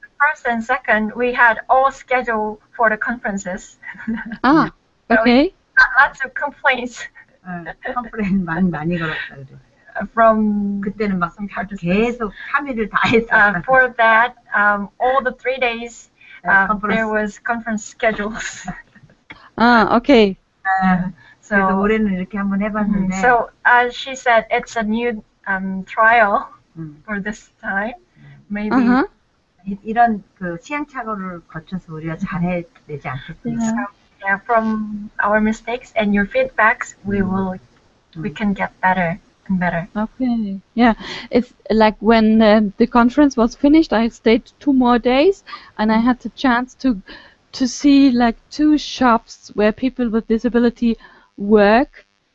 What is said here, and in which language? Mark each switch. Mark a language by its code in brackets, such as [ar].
[en] First and second, we had all scheduled for the conferences. Ah, okay. So lots of complaints [ko] 컴플레인 많이 걸었다 그래. [en] from [ko] 그때는 막 [en] some participants. [ko] 계속 참여를 다 했어. [en] For that, all the 3 days, there was conference schedules. Ah, okay. [ko] 그래서 올해는 이렇게 한번 해봤는데. [en] So she said it's a new trial for this time. Maybe. [ko] 이런 그 시행착오를 거쳐서 우리가 잘해내지 않겠습니까? [en] So, yeah, from our mistakes and your feedbacks, we can get better and better. Okay. Yeah, it's like when the conference was finished, I stayed 2 more days, and I had the chance to see like 2 shops where people with disability work,